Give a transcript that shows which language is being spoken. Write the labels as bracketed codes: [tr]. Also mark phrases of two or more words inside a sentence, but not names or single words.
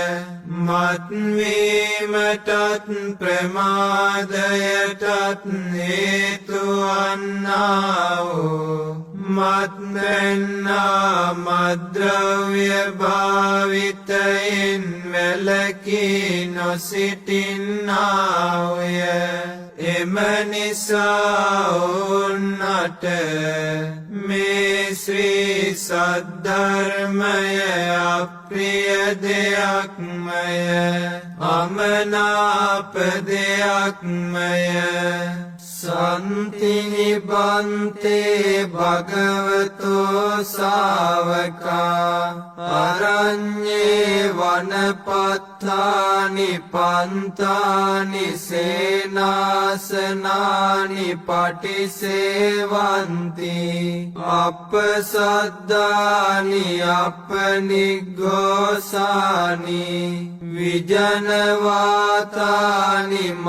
[si] මත්වීමටත් ප්‍රමාදයටත් හේතු වන්නා වූ මත් පැන්නා මද්ද්‍රව්‍ය භාවිතයෙන් වැළකී නොසිටින්නාහුය. එම නිසා ඔවුන්ට මේ ශ්‍රී සද්ධර්මය අප්‍රිය දෙයක්මය, අමනාප දෙයක්මය. [pi] සන්තිනිබන්තේ භගවතෝ සාවකා අරඤ්ඤේ වනපත්තානි පන්තානි සේනාසනානි පටිසේවන්ති අප්පසද්ධානි අපනිග්ඝෝසානි විජනවාතානි